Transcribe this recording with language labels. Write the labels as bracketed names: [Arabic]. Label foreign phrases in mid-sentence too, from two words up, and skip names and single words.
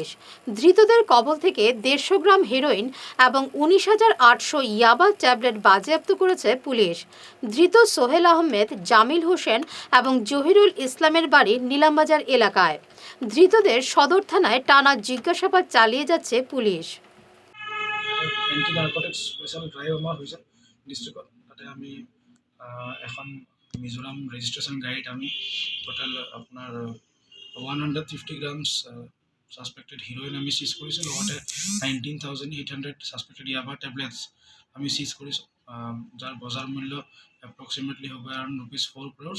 [Bangla] ধৃতদের কবল থেকে 150 গ্রাম হেরোইন এবং 19,800 ইয়াবা ট্যাবলেট বাজেয়াপ্ত করেছে পুলিশ। ধৃত সোহেল আহমেদ, জামিল হোসেন এবং জহিরুল ইসলামের বাড়ি নীলামবাজার এলাকায়। ধৃতদের সদর থানায় টানা জিজ্ঞাসাবাদ চালিয়ে যাচ্ছে পুলিশ। [English] anti narcotics special drive [Assamese] আমাৰ হৈছে ডিষ্ট্ৰিক্টত। তাতে আমি এখন মিজোৰাম ৰেজিষ্ট্ৰেশ্যন গাড়ীত আমি টোটেল আপোনাৰ 150 গ্ৰামছ [English] suspected heroin [Assamese] আমি চিজ কৰিছোঁ। লগতে 19,800 [English] suspected yaba tablets [Assamese] আমি চিজ কৰিছোঁ, যাৰ বজাৰ মূল্য এপ্ৰক্সিমেটলি হ'ব [English] around ₹4 crores.